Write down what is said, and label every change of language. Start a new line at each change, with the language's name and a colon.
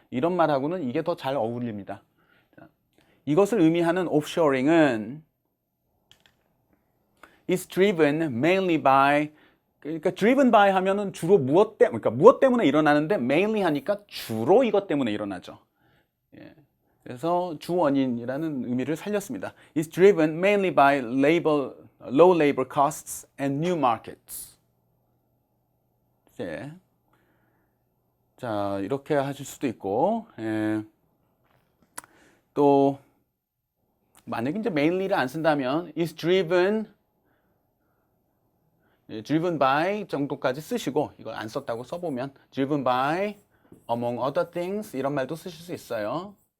Korean: 이런 말하고는 이게 더 잘 어울립니다. 이것을 의미하는 offshoring은
English: is driven mainly by
Korean: 그러니까 driven by 하면은 주로 그러니까 무엇 때문에 일어나는데 mainly 하니까 주로 이것 때문에 일어나죠. 예. 그래서 주원인이라는 의미를 살렸습니다.
English: is driven mainly by low labor costs and new markets.
Korean: 예. 자, 이렇게 하실 수도 있고 또 만약에 이제 mainly를 안 쓴다면 is driven by 정도까지 쓰시고 이걸 안 썼다고 써보면
English: driven by among other things
Korean: 이런 말도 쓰실 수 있어요.